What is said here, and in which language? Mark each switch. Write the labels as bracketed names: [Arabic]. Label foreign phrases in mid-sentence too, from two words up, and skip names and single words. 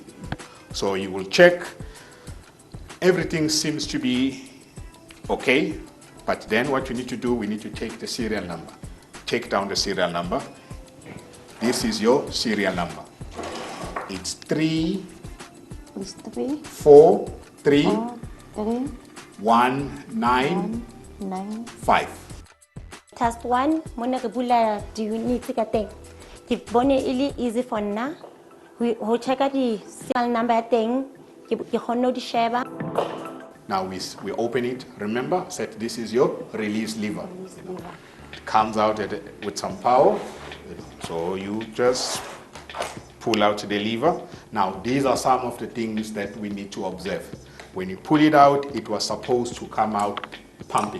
[English] So you will check, everything seems to be okay, but then what you need to do, we need to take the serial number. Take down the serial number. This is your serial number. It's 3 4 3 1 9 5. Task 1, [Southern Sotho] mona re bula di units ka teng. Ke bone ile [English] easy for [Southern Sotho] nna. Ho checka di [English] serial number [Southern Sotho] ya teng, ke kgonne di sheba. [English] Now we open it. Remember, set this is your release lever. It comes out with some power. So you just pull out the lever. Now these are some of the things that we need to observe. When you pull it out, it was supposed to come out pumping.